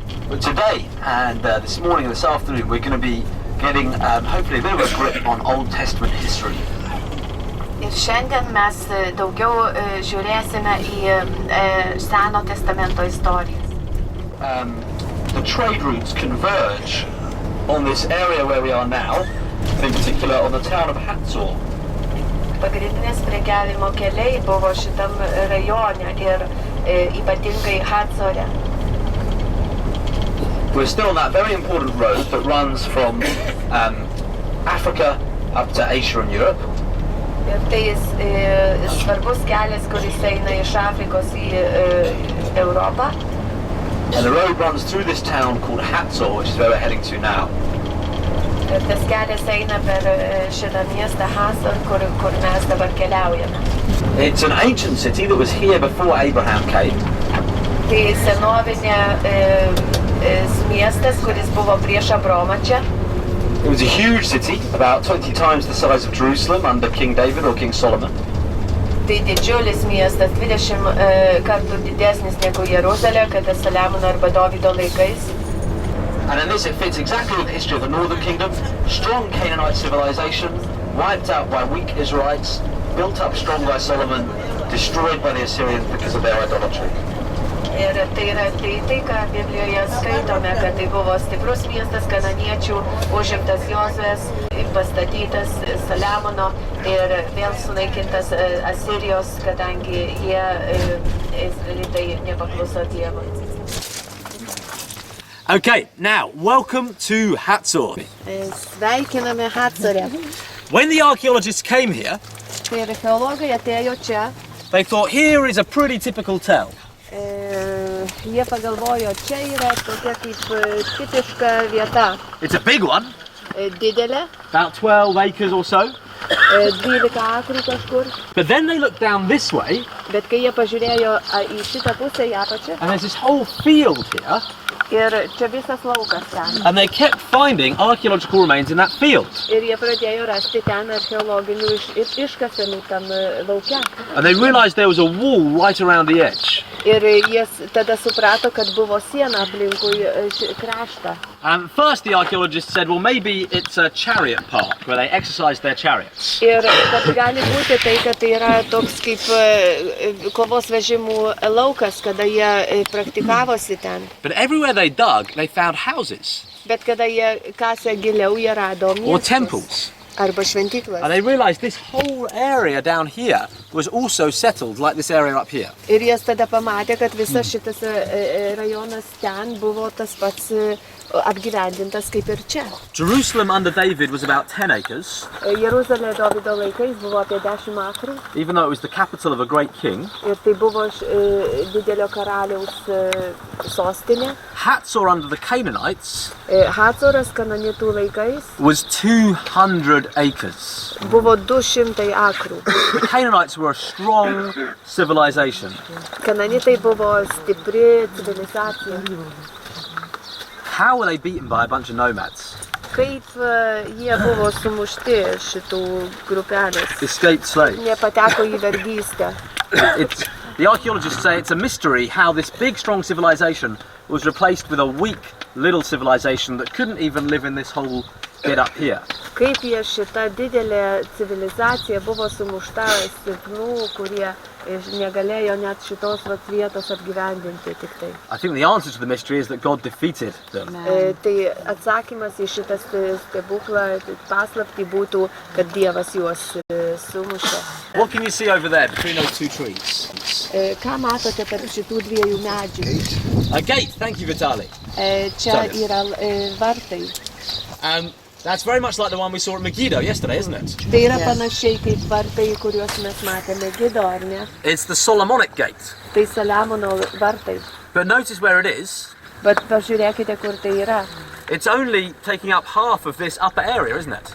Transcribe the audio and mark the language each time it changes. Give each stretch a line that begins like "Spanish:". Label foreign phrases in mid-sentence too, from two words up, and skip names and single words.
English: But today and this morning and this afternoon we're going to be getting hopefully a bit of a grip on Old Testament history.
Lithuanian: Ir šiandien mes daugiau žiūrėsime į Seno testamento istorijas.
English: The trade routes converge on this area where we are now, in particular on the town of Hazor.
Lithuanian: Pagrindinės prekiavimo keliai buvo šitam rajone ir ypatingai Hazore.
English: We're still on that very important road that runs from Africa up to Asia and Europe.
Lithuanian: Ir tai svarbus kelias, kuris eina iš Afrikos į Europą.
English: And the road runs through this town called Hazor, which is where we're heading to now.
Lithuanian: Ir tas kelias eina per šitą miestą Hazor, kur mes dabar keliaujame.
English: It's an ancient city that was here before Abraham came.
Lithuanian: Tai senovinė miestas, kuris buvo prieš Abromą čia.
English: It was a huge city, about 20 times the size of Jerusalem under King David or King Solomon.
Lithuanian: Tai didžiulis miestas, 20 kartų didesnis negu Jeruzalė, kada Saliamono arba Dovydo laikais.
English: And in this it fits exactly with the history of the Northern Kingdom. Strong Canaanite civilization, wiped out by weak Israelites, built up strong by Solomon, destroyed by the Assyrians because of their idolatry.
Lithuanian: Ir tai yra tai, ką Biblijoje skaitome, kad tai buvo stiprus miestas kanaaniečių, užimtas Jozuės, pastatytas Saliamono ir vėl sunaikintas Asirijos, kadangi jie izraelitai nepakluso Dievui.
English: Okay, now, welcome to Hazor.
Lithuanian: Sveikiname Hazore.
English: When the archaeologists came here,
Lithuanian: Tai archeologai atėjo čia.
English: they thought here is a pretty typical tell.
Lithuanian: Jie pagalvojo, čia yra tokia kaip tipiška vieta.
English: It's a big one,
Lithuanian: Didelė,
English: about 12 acres or so.
Lithuanian: 12 akrų kažkur.
English: But then they looked down this way,
Lithuanian: Bet kai jie pažiūrėjo į šitą pusę, į apačią,
English: and there's this whole field here,
Lithuanian: ir čia visas laukas ten.
English: and they kept finding archaeological remains in that field.
Lithuanian: Ir jie pradėjo rasti ten archeologinių iškasenų tam lauke.
English: And they realized there was a wall right around the edge.
Lithuanian: Ir jie tada suprato, kad buvo siena aplinkui kraštą.
English: And first the archaeologists said, well, maybe it's a chariot park where they exercised their chariots.
Lithuanian: Ir kad gali būti tai, kad tai yra toks kaip kovos vežimų laukas, kada jie praktikavosi ten.
English: But everywhere they dug, they found houses
Lithuanian: Bet kada jie kasė giliau, jie rado
English: or
Lithuanian: miestus
English: temples.
Lithuanian: arba šventyklas.
English: And they realized this whole area down here was also settled like this area up here.
Lithuanian: Ir jie tada pamatė, kad visas šitas rajonas ten buvo tas pats apgyvendintas kaip ir čia.
English: Jerusalem under David was about 10 acres,
Lithuanian: Jeruzalė Dovydo laikais buvo apie 10 akrų
English: even though it was the capital of a great king.
Lithuanian: ir tai buvo didelio karaliaus sostinė.
English: Hazor under the Canaanites
Lithuanian: Hazoras Kananitų laikais
English: was 200 acres.
Lithuanian: buvo 200 akrų.
English: The Canaanites were a strong civilization.
Lithuanian: Kananitai buvo stipri civilizacija.
English: How were they beaten by a bunch of nomads?
Lithuanian: Kaip jie buvo sumušti šitų grupelės.
English: Escaped slaves.
Lithuanian: Nepateko į vergystę.
English: The archaeologists say it's a mystery how this big, strong civilization was replaced with a weak, little civilization that couldn't even live in this whole bit up here.
Lithuanian: Kaip jie šita didelė civilizacija buvo sumušta silpnų, kurie negalėjo net šitos vietos apgyvendinti tik tai.
English: I think the answer to the mystery is that God defeated them.
Lithuanian: Tai atsakymas į šitą stebuklą, paslaptį būtų, kad Dievas juos sumušė.
English: What can you see over there between those two trees?
Lithuanian: Ką matote tarp šitų dviejų medžių?
English: A gate, thank you Vitaly.
Lithuanian: Čia yra vartai.
English: That's very much like the one we saw at Megiddo yesterday, isn't it?
Lithuanian: Tai yra panašiai kaip vartai, kuriuos mes matėme Gido, ar ne?
English: It's the Solomonic gate.
Lithuanian: Tai Saliamono vartai.
English: But notice where it is.
Lithuanian: Bet pažiūrėkite, kur tai yra.
English: It's only taking up half of this upper area, isn't it?